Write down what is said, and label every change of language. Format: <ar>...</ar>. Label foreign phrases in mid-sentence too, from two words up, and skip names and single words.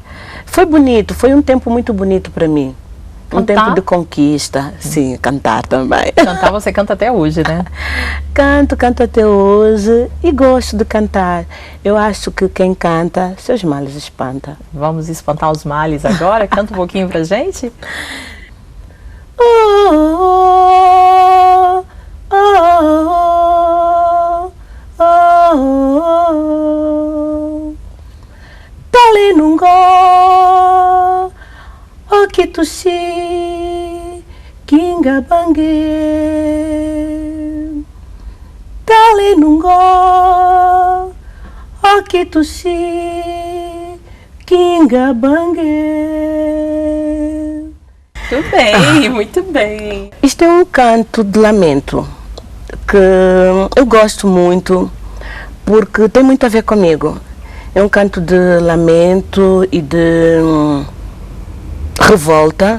<pt>Foi bonito, foi um tempo muito bonito para mim. Um tempo de conquista, sim, cantar também. Cantar você canta até hoje, né? Canto até hoje e gosto de cantar. Eu acho que quem canta, seus males espanta. Vamos espantar os males agora? Canta um pouquinho pra gente?</pt> <kmb>Dale nungo okitushi kinga bange Dale nungo okitushi kinga bange.</kmb> <pt>Muito bem, muito bem. Isto é um canto de lamento que eu gosto muito porque tem muito a ver comigo. É um canto de lamento e de revolta.</pt>